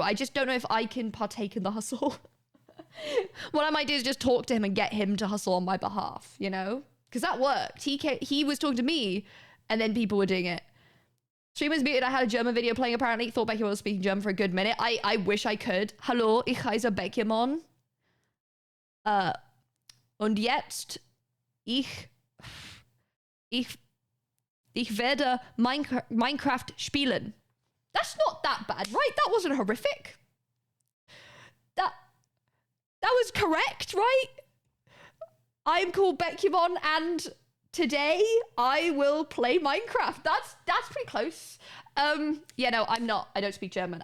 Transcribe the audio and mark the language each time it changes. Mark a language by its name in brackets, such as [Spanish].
[English] I just don't know if I can partake in the hustle. What I might do is just talk to him and get him to hustle on my behalf, you know? Because that worked. He was talking to me, and then people were doing it. Streamers muted. I had a German video playing apparently. Thought Becky was speaking German for a good minute. I wish I could. [German] Hallo, ich heiße Beckymon. Und jetzt, ich werde Minecraft spielen. [English] That's not that bad, right? That wasn't horrific. That was correct, right? I'm called Beckymon, and today I will play Minecraft. That's pretty close. Yeah, no, I'm not. I don't speak German.